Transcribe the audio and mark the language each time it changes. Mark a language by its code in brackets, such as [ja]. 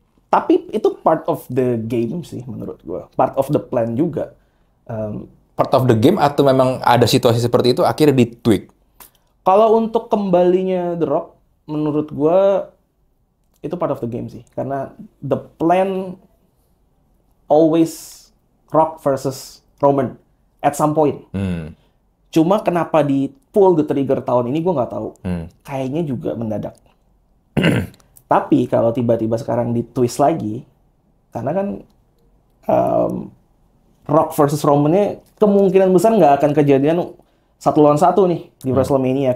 [id] Tapi itu [en] part of the game [id] sih menurut gue. [en] Part of the plan [id] juga. [en] Part of the game [id] atau memang ada situasi seperti itu akhirnya di-tweak? Kalau untuk kembalinya The Rock, menurut gue itu [en] part of the game [id] sih. Karena [en] the plan always Rock versus Roman at some point. [id] Cuma kenapa di [en] pull the trigger [id] tahun ini gue nggak tahu. Kayaknya juga mendadak. Tapi kalau tiba-tiba sekarang di twist lagi, karena kan Rock versus Roman-nya kemungkinan besar nggak akan kejadian 1-1 nih di WrestleMania.